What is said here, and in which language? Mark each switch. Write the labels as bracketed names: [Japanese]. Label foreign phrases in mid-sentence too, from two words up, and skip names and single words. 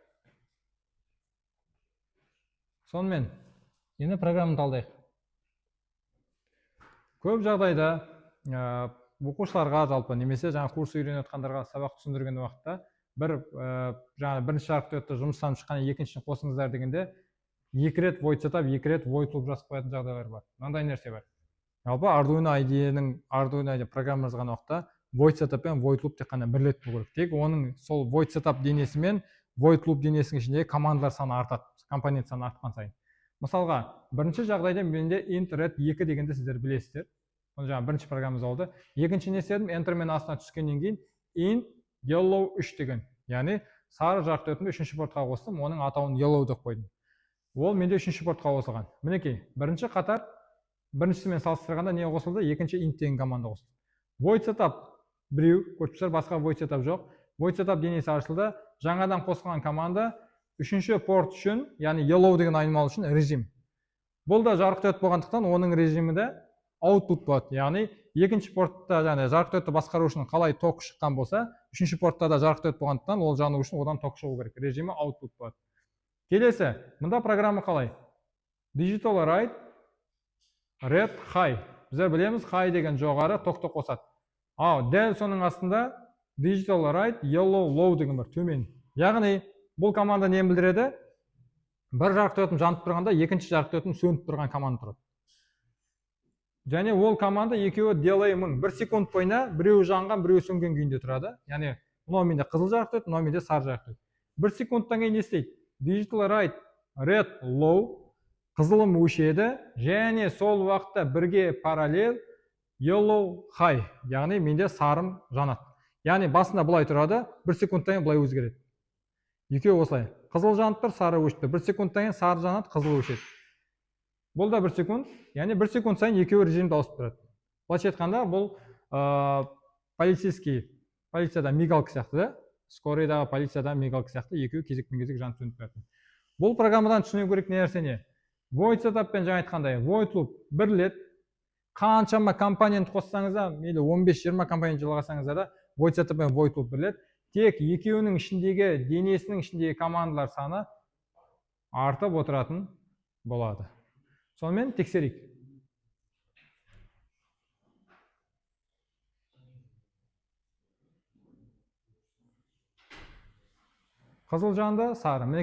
[Kazakh] Сонымен енді программаны талдайық. Көп жағдайда оқушыларға жалпы немесе жаңа курс үйреніп жатқандарға сабақ түсіндірген уақытта бірінші жарықдиодты жұмыстан шыққан екіншісін қосыңыздар дегенде екі рет [English] void setup, [Kazakh] екі рет [English] void loop [Kazakh] жазып қоятын жағдайлар бар. Мынандай нәрсе бар. Жалпы Arduino IDE программа жазған уақытта [English] void setup [Kazakh] пен [English] void loop [Kazakh] тек қана бір рет болу керек. Тек оның сол [English] void setup [Kazakh] денесі мен [English] void loop [Kazakh] денесінің ішіндегі командалар саны артады, компонент саны артқан сайын. Мысалға, бірінші жағдайда менде [English] int red [Kazakh] 2 дегенді сіздер білесіздер. Оны жаңа бірінші программамыз болды. Екінші не істедім? Enter мен астына түскеннен кейін [English] int yellow [Kazakh] 3 деген. Яғни сары жарықдиодымды үшінші портқа қостым, оның атауын yellow деп қойдым. Ол менде үшінші портқа қосылған. Мінекей, бірінші қатар біріншісімен салыстырғанда не қосылды? Екінші int деген команда қосылды. [English] Void setup [Kazakh] біреу, көрсеңіздер, басқа [English] void setup [Kazakh] жоқ. [English] Void setup [Kazakh] денесі ашылды. Жаңадан қосылған команда үшінші порт үшін, яғни yellow деген айнымалы үшін режим. Бұл да жарықдиод болғандықтан оның режимі де output болады. Яғни екінші портта жарықдиодты басқару үшін қалай ток шыққан болса, үшінші портта да жарықдиод болғандықтан ол жану үшін одан ток шығу керек. Режимі output болады. Келесі, мұнда программа қалай? [English] Digital write red high. [Kazakh] Біздер білеміз, high деген жоғары токты қосады. Дәл соның астында [English] digital write yellow low [Kazakh] деген бар, төмен. Яғни бұл команда не білдіреді? Бір жарықдиодым жанып тұрғанда екінші жарықдиодым сөніп тұрған команда тұрады. Және ол команда екеуі delay 1000. 1 секунд бойына біреуі жанған, біреуі сөнген күйінде тұрады. Яғни мынау менде қызыл жарықдиод, мынау менде сары жарықдиод. 1 секундтан кейін не істейді? [English] Digital write red low, [Kazakh] қызылым өшеді, және сол уақытта бірге параллел [English] yellow high, [Kazakh] яғни менде сарым жанады. Яғни басында бұлай тұрады, 1 секундтан кейін бұлай өзгереді. Екеуі осылай. Қызыл жанып тұр, сары өшті. 1 секундтан кейін сары жанады, қызыл өшеді. Бұл да 1 секунд, яғни 1 секунд сайын екеуі режимді ауысып тұрады. Былайша айтқанда, бұл полицияда мигалка сияқты, да? Скорыйдағы полицияда мигалка сияқты екеуі кезекпен-кезек жанып сөніп тұрады. Бұл программадан түсіну керек не нәрсе не? [English] Void setup [Kazakh] пен жаңа айтқандай, [English] void loop [Kazakh] бір рет, қаншама компонент қоссаңыздар, мейлі 15-20 компонент жалғасаңыздар да, [English] void setup [Kazakh] пен [English] void loop [Kazakh] бір рет, тек екеуінің ішіндегі, денесінің ішіндегі командалар саны артып отыратын болады. Сонымен тексерейік. Қызыл жанды, сары. Мінекей.